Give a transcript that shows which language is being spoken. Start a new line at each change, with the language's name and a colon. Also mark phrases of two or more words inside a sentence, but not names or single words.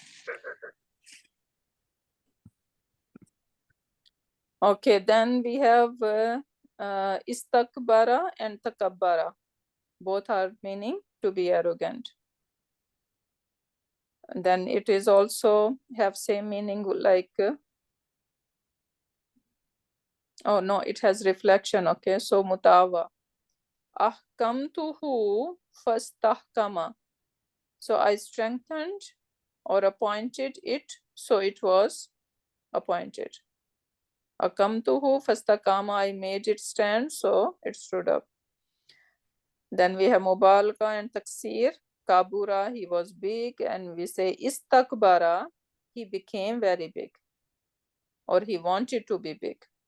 English: Okay, then we have istakbara and takabbara. Both are meaning to be arrogant. And then it is also have same meaning like, oh no, it has reflection. Okay, so mutawa.
Arabic: أحكمته فاستحكم.
English: So I strengthened or appointed it, so it was appointed.
Arabic: أقمته فاستقام,
English: I made it stand, so it stood up. Then we have Mubalagha and Taksir. Kabura, he was big, and we say Istakbara, he became very big, or he wanted to be big.